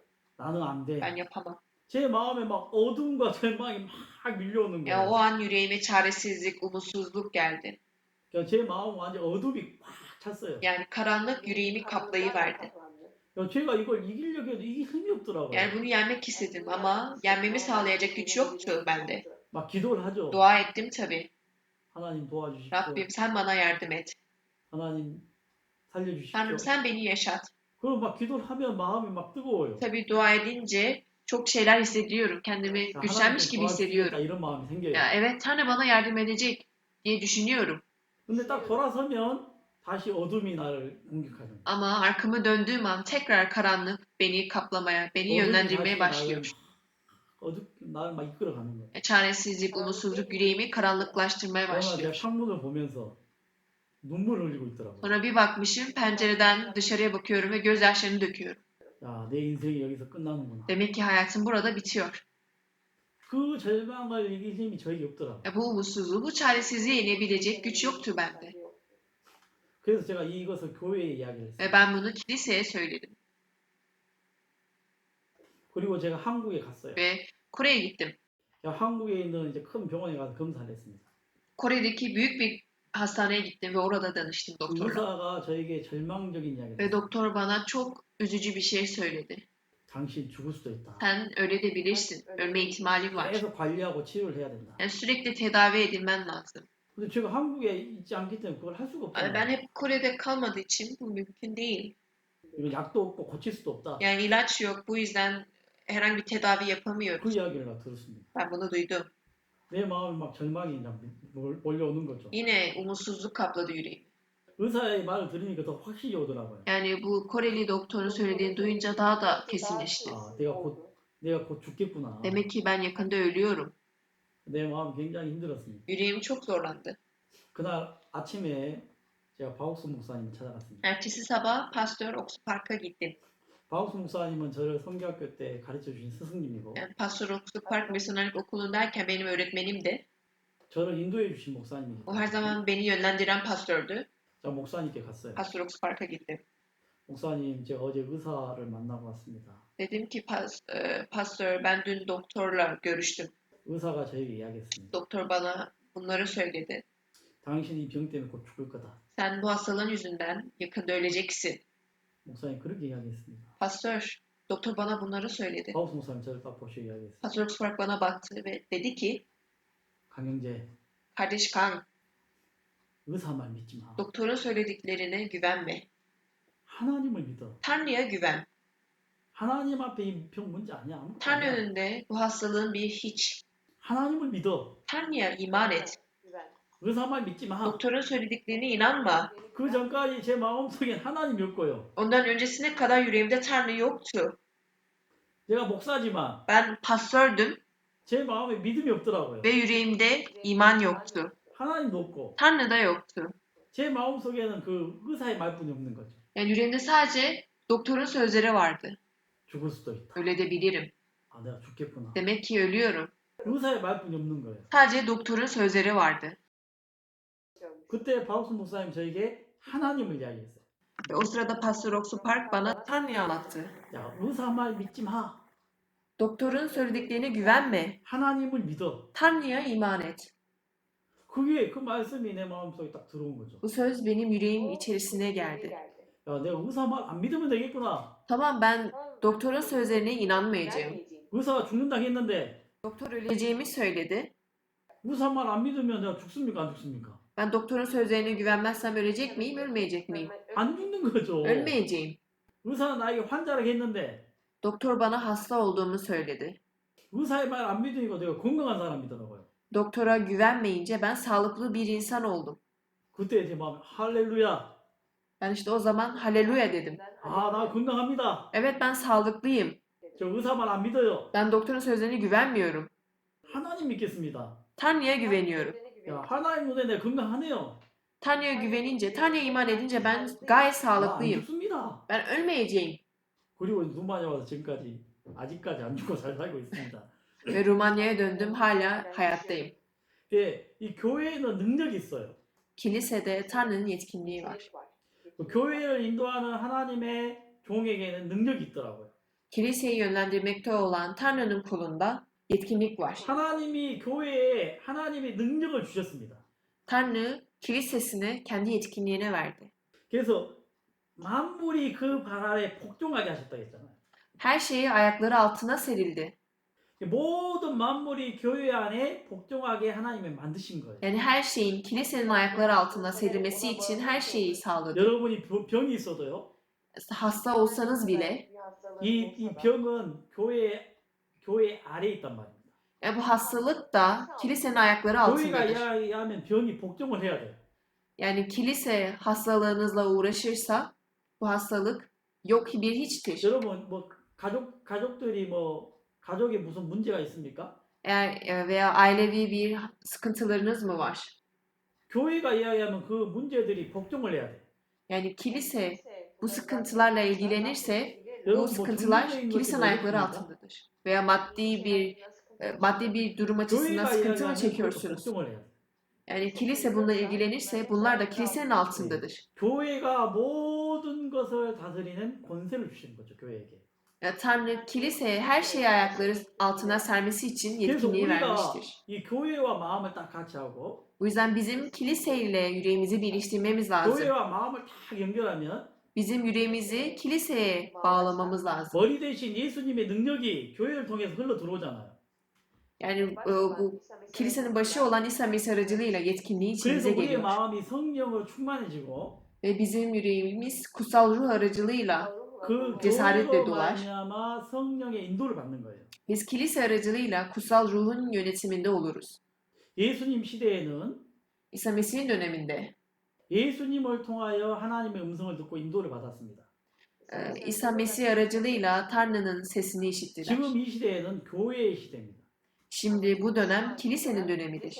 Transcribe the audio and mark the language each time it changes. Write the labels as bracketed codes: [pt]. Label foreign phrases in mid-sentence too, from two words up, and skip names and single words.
[ko] 나는 안 돼. [tr] Ben yapamam. [ko] 제 마음에 막 어둠과 절망이 막 밀려오는 [tr] Ya o [ko] 거예요. [tr] an yüreğime çaresizlik, umutsuzluk geldi. [ko] 제 마음은 완전 어둠이 꽉 찼어요. [tr] Yani karanlık yüreğimi kaplayıverdi. [ko] 야, 제가 이걸 이기려고 해도 이길 힘이 없더라고요. [tr] Yani bunu yenmek istedim ama yenmemi sağlayacak güç yoktu bende. [ko] 막 기도를 하죠. [tr] Dua ettim tabii. [ko] 하나님 도와주십시오. [tr] Rabbim sen bana yardım et. [ko] 하나님 살려주십시오. [tr] Tanrım sen beni yaşat. [ko] 그리고 막 기도를 하면 마음이 막 뜨거워요. [tr] Tabii dua edince çok şeyler hissediyorum. Kendimi [ko] 야, [tr] güçlenmiş [ko] 하나님께 [tr] gibi [ko] 도와주시겠다 [tr] hissediyorum. [ko] 이런 마음이 생겨요. [tr] Ya evet Tanrı bana yardım edecek diye düşünüyorum. [ko] 근데 딱 돌아서면 다시 어둠이 나를 공격하는. [tr] Ama arkamı döndüğüm an tekrar karanlık beni kaplamaya, beni yönlendirmeye başlıyor. [ko] 나를 막 이끌어가는 거예요. [tr] Çaresizlik, umutsuzluk yüreğimi karanlıklaştırmaya [ko] 그러나 제가 [tr] başlıyor. [ko] 창문을 보면서 눈물을 흘리고 있더라고요. [tr] Sonra bir bakmışım pencereden dışarıya bakıyorum ve gözyaşlarını döküyorum. [ko] 야, 내 인생이 여기서 끝나는구나. [tr] Demek ki hayatım burada bitiyor. [ko] 그 절망을 이길 힘이 저에게 없더라고요. [tr] Bu umutsuzluğu, bu çaresizliği yenebilecek güç yoktu bende. [ko] 그래서 제가 이것을 교회에 이야기를 했어요. [tr] Ve ben bunu kiliseye söyledim. [ko] 그리고 제가 한국에 갔어요. [tr] Ve Kore'ye gittim. [ko] 야, 한국에 있는 이제 큰 병원에 가서 검사를 했습니다. [tr] Kore'deki büyük bir hastaneye gittim ve orada danıştım [ko] 그 [tr] doktorla. [ko] 의사가 저에게 절망적인 이야기를 [tr] Ve [ko] 했어요. [tr] doktor bana çok üzücü bir şey söyledi. [ko] 당신 죽을 수도 있다. [tr] Sen öyle de bilirsin. Ölme ihtimalin var. [ko] 계속 관리하고 치료를 해야 된다. [tr] Yani sürekli tedavi edilmen lazım. [ko] 근데 제가 한국에 있지 않기 때문에 그걸 할 수가 [tr] Yani ben [ko] 없잖아요. [tr] hep Kore'de kalmadığı için bu mümkün değil. [ko] 이거 약도 없고 고칠 수도 없다. [tr] Yani ilaç yok. Bu yüzden herhangi bir tedavi [ko] 그 [tr] yapamıyoruz. [ko] 이야기를 막 들었습니다. [tr] Ben bunu duydum. [ko] 내 마음에 막 절망이 그냥 몰려오는 거죠. [tr] Yine umutsuzluk kapladı yüreğimi. [ko] 의사의 말을 들으니까 더 확실히 오더라고요. [tr] Yani bu Koreli doktorun söylediğini duyunca daha da kesinleşti. [ko] 아, 내가 곧 죽겠구나. [tr] Demek ki ben yakında ölüyorum. [ko] 내 마음이 굉장히 힘들었습니다. [tr] Yüreğim çok zorlandı. [ko] 그날 아침에 제가 바옥수 목사님을 찾아갔습니다. [tr] Ertesi sabah Pastör Oksu Park'a gittim. [ko] 바옥수 목사님은 저를 성교학교 때 가르쳐 주신 스승님이고 [tr] Yani Pastör Oksu Park Misyonerlik Okulu'ndayken benim öğretmenim de. [ko] 저를 인도해 주신 목사님입니다. [tr] O her zaman beni yönlendiren pastördü. [ko] 저 목사님께 갔어요. [tr] Pastör Oksu Park'a gittim. [ko] 목사님, 제가 어제 의사를 만나고 왔습니다. [tr] Dedim ki pastör ben dün doktorla görüştüm. [ko] 의사가 저에게 이야기했습니다. [tr] Doktor bana bunları söyledi. [ko] 당신이 이 병 때문에 곧 죽을 거다. [tr] Sen bu hastalığın yüzünden yakında öleceksin. [ko] 목사님 그렇게 이야기했습니다. [tr] Pastör, doktor bana bunları söyledi. [ko] 바옥수 목사님 저를 딱 보시고 이야기했어요. [tr] Pastör Oksu Park bana baktı ve dedi ki [ko] 강영재, [tr] kardeş Kang, [ko] 의사 말 믿지 마. [tr] doktorun söylediklerine güvenme. [ko] 하나님을 믿어. [tr] Tanrı'ya güven. [ko] 하나님 앞에 이 병 문제 아니야. 아무것도 [tr] Tanrı [ko] 아니야. [tr] önünde bu hastalığın bir hiç. [ko] 하나님을 믿어. [tr] Tanrı'ya iman et. [ko] 의사 말 믿지 마. [tr] Doktorun söylediklerine inanma. [ko] 그 전까지 제 마음속에 하나님이었고요. [tr] Ondan öncesine kadar yüreğimde Tanrı yoktu. [ko] 제가 목사지만 [tr] Ben pastördüm [ko] 제 마음에 믿음이 없더라고요. [tr] ve yüreğimde iman yoktu. [ko] 하나님도 없고 [tr] Tanrı da yoktu. [ko] 제 마음속에는 그 의사의 말뿐이 없는 거죠. [tr] Yani yüreğimde sadece doktorun sözleri vardı. [ko] 죽을 수도 있다. [tr] Öyle de bilirim. [ko] 아, 내가 죽겠구나. [tr] Demek ki ölüyorum. [ko] 의사의 말뿐이 없는 거예요. [tr] Sadece doktorun sözleri vardı. [ko] 그때 바우스 목사님 저에게 하나님을 이야기했어요. [tr] Ve o sırada Pastör Oksu Park bana Tanrı'yı anlattı. [ko] 야, 의사 말 믿지 마. [tr] Doktorun söylediklerine güvenme. [ko] 하나님을 믿어. [tr] Tanrı'ya iman et. [ko] 그게 그 말씀이 내 마음속에 딱 들어온 거죠. [tr] Bu söz benim yüreğim içerisine geldi. [ko] 야, 내가 의사 말 안 믿으면 되겠구나. [tr] Tamam ben doktorun sözlerine inanmayacağım. [ko] 의사가 죽는다고 했는데 [tr] Doktor öleceğimi söyledi. [ko] 의사 말 안 믿으면 내가 죽습니까? 안 죽습니까? [tr] Ben doktorun sözlerine güvenmezsem ölecek miyim, ölmeyecek miyim? [ko] 안 죽는 거죠. [tr] Ölmeyeceğim. [ko] 의사가 나에게 환자라고 했는데 [tr] Doktor bana hasta olduğumu söyledi. [ko] 의사의 말 안 믿으니까 내가 건강한 사람이더라고요. [tr] Doktora güvenmeyince ben sağlıklı bir insan oldum. [ko] 그때 제 마음에 할렐루야. [tr] Ben işte o zaman haleluya dedim. [ko] 아, 나 건강합니다. [tr] Evet ben sağlıklıyım. [ko] 저 의사 말 안 믿어요. [tr] Ben doktorun sözlerine güvenmiyorum. [ko] 하나님 믿겠습니다. [tr] Tanrı'ya güveniyorum. [ko] 야, 하나님 눈에 내가 건강하네요. [tr] Tanrı'ya güvenince, Tanrı'ya iman edince ben gayet [ko] 나 안 [tr] sağlıklıyım. [ko] 죽습니다. [tr] Ben ölmeyeceğim. [ko] 그리고 누마냐 와서 지금까지 아직까지 안 죽고 잘 살고 있습니다. [tr] Ve Rumanya'ya döndüm, hala hayattayım. [ko] 예, 이 교회에는 능력이 있어요. [tr] Kilisede Tanrı'nın yetkinliği var. [ko] 그 교회를 인도하는 하나님의 종에게는 능력이 있더라고요. [tr] Kiliseyi yönlendirmekte olan Tanrı'nın kulunda yetkinlik var. [ko] 하나님이 교회에 하나님의 능력을 주셨습니다. [tr] Tanrı kilisesine kendi yetkinliğine verdi. [ko] 그래서 만물이 그 발 아래 복종하게 하셨다 했잖아요. [tr] Her şeyi ayakları altına serildi. [ko] 모든 만물이 교회 안에 복종하게 하나님이 만드신 거예요. [tr] Yani her şeyin kilisenin ayakları altına serilmesi için her şeyi sağladı. [ko] 여러분이 병이 있어도요. [tr] Hasta olsanız bile [ko] 이 병은 교회 아래에 있단 말입니다. [tr] yani bu hastalık da kilisenin ayakları altındadır. [ko] 교회가 이야기하면 병이 복종을 해야 돼요. [tr] Yani kilise hastalığınızla uğraşırsa bu hastalık yok bir hiçtir. [ko] 여러분 뭐 가족들이 뭐 가족에 무슨 문제가 있습니까? [tr] Eğer veya ailevi bir sıkıntılarınız mı var? [ko] 교회가 이야기하면 그 문제들이 복종을 해야 돼. [tr] Yani kilise bu sıkıntılarla ilgilenirse bu [ko] 여러분 뭐 [tr] sıkıntılar [ko] 경제적인 것이 [tr] kilisenin [ko] 뭐 [tr] ayakları [ko] 있습니까? [tr] altındadır. Veya maddi bir durum açısından [ko] 교회가 [tr] sıkıntı mı [ko] 이야기하면 그것도 [tr] çekiyorsunuz? [ko] 복종을 해야 돼. [tr] Yani kilise bununla ilgilenirse bunlar da kilisenin altındadır. [ko] 교회가 모든 것을 다스리는 권세를 주시는 거죠, 교회에게. [tr] Yani Tanrı kiliseye her şeyi ayakları altına sermesi için [ko] 그래서 [tr] yetkinliği [ko] 우리가 [tr] vermiştir. [ko] 이 교회와 마음을 딱 같이 하고 [tr] Bu yüzden bizim kiliseyle yüreğimizi birleştirmemiz lazım. [ko] 교회와 마음을 딱 연결하면 [tr] Bizim yüreğimizi kiliseye bağlamamız lazım. [ko] 머리 대신 예수님의 능력이 교회를 통해서 흘러 들어오잖아요. [tr] Yani bu kilisenin başı olan İsa Mesih aracılığıyla yetkinliği [ko] 그래서 [tr] içimize [ko] 우리의 [tr] geliyor. [ko] 마음이 성령으로 충만해지고 [tr] Ve bizim yüreğimiz kutsal ruh aracılığıyla [ko] 그 [tr] cesaretle [ko] 교회로 [tr] dolar. [ko] 말미암아 성령의 인도를 받는 거예요. [tr] Biz kilise aracılığıyla kutsal ruhun yönetiminde oluruz. [ko] 예수님 시대에는 [tr] İsa Mesih'in döneminde [ko] 예수님을 통하여 하나님의 음성을 듣고 인도를 받았습니다. [tr] İsa Mesih aracılığıyla Tanrı'nın sesini işittiler. [ko] 지금 이 시대에는 교회의 시대입니다. [tr] Şimdi bu dönem kilisenin dönemidir.